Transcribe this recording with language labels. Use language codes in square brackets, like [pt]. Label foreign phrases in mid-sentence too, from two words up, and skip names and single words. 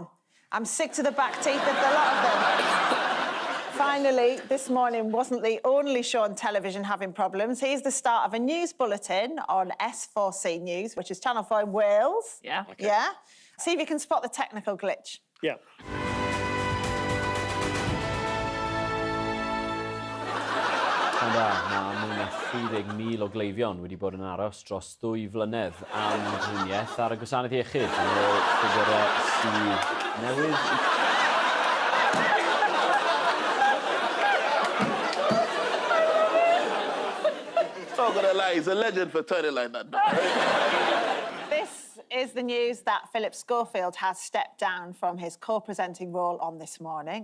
[en] I'm sick to the back teeth of the lot of them. Finally, This Morning wasn't the only show on television having problems. Here's the start of a news bulletin on S4C News, which is Channel 4 in Wales. Yeah. Okay. Yeah? See if you can spot the technical glitch. Yeah. [cy] Mae mwy na 30,000 o gleifion wedi bod yn aros dros 2 flynedd am driniaeth ar y gwasanaeth iechyd. Mae ffigurau sydd newydd... [en] Not gonna lie, he's a legend for turning like that. This is the news that Philip Schofield has stepped down from his co-presenting role on This Morning.